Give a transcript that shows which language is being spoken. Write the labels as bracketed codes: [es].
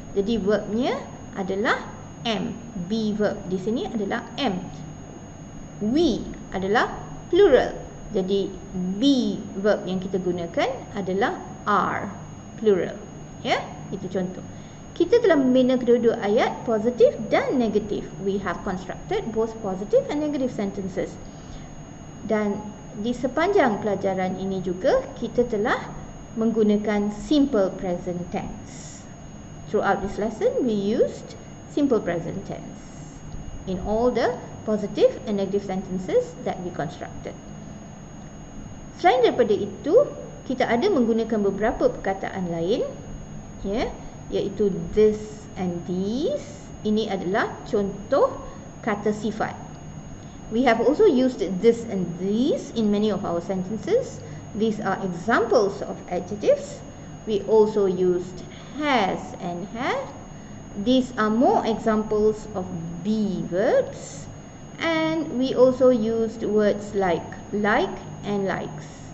[ms] Jadi verbnya adalah am. Be verb di sini adalah am. We adalah plural. Jadi be verb yang kita gunakan adalah are, plural. Ya, itu contoh. Kita telah membina kedua-dua ayat positif dan negatif. [en] We have constructed both positive and negative sentences. [ms] Dan di sepanjang pelajaran ini juga kita telah menggunakan [en] simple present tense. Throughout this lesson, we used simple present tense in all the positive and negative sentences that we constructed. [ms] Selain daripada itu, kita ada menggunakan beberapa perkataan lain, ya, iaitu this and these. Ini adalah contoh kata sifat. [en] We have also used this and these in many of our sentences. These are examples of adjectives. We also used has and have. These are more examples of be verbs. And we also used words like and likes.